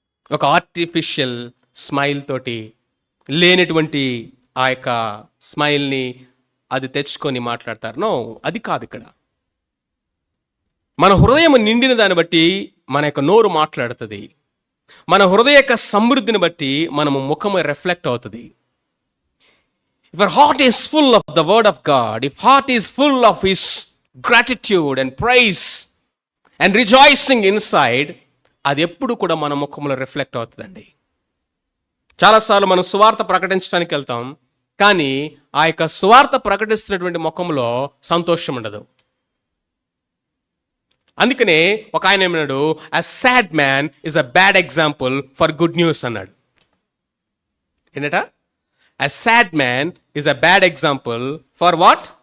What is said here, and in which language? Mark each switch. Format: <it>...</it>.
<te>ఒక artificial smile తోటి లేనటువంటి ఆ యొక్క స్మైల్ని అది తెచ్చుకొని మాట్లాడతారు. నో, అది కాదు ఇక్కడ. మన హృదయం నిండిన దాన్ని బట్టి మన యొక్క నోరు మాట్లాడుతుంది. మన హృదయ యొక్క సమృద్ధిని బట్టి మనము ముఖము రిఫ్లెక్ట్ అవుతుంది.</te> <en>If our heart is full of the word of God, if heart is full of his gratitude and praise and rejoicing inside,</en> <te>అది ఎప్పుడు కూడా మన ముఖంలో రిఫ్లెక్ట్ అవుతుందండి. చాలాసార్లు మనం సువార్త ప్రకటించడానికి వెళ్తాం, కానీ ఆ యొక్క సువార్త ప్రకటిస్తున్నటువంటి ముఖంలో సంతోషం ఉండదు. అందుకనే ఒక ఆయన ఏమన్నాడు,</te> <en>a sad man is a bad example for good news</en> <te>అన్నాడు. ఏంటట?</te> <en>A sad man is a bad example for what?</en>